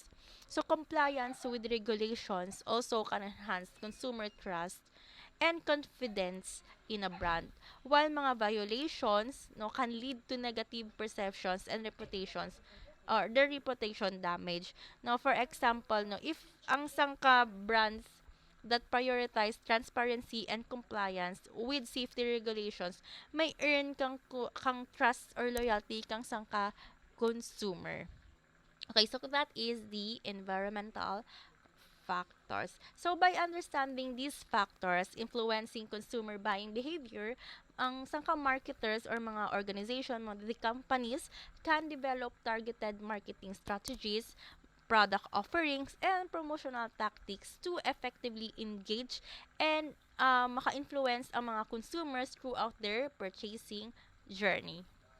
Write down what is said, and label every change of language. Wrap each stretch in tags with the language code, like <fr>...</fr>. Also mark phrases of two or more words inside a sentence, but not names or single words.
<en>So compliance with regulations also can enhance consumer trust and confidence in a brand, while mga violations no can lead to negative perceptions and reputations or the reputation damage. Now for example, no, if</en> <hil>ang sangka</hil> <en>brands that prioritize transparency and compliance with safety regulations may earn kang trust or loyalty</en> <hil>kang sangka</hil> <en>consumer. Okay, so that is the environmental factors. So by understanding these factors influencing consumer buying behavior,</en> <hil>ang sangka</hil> <en>marketers or mga organization, mga the companies can develop targeted marketing strategies, product offerings, and promotional tactics to effectively engage and</en> <hil>maka-influence ang mga</hil> <en>consumers throughout their purchasing journey.</en>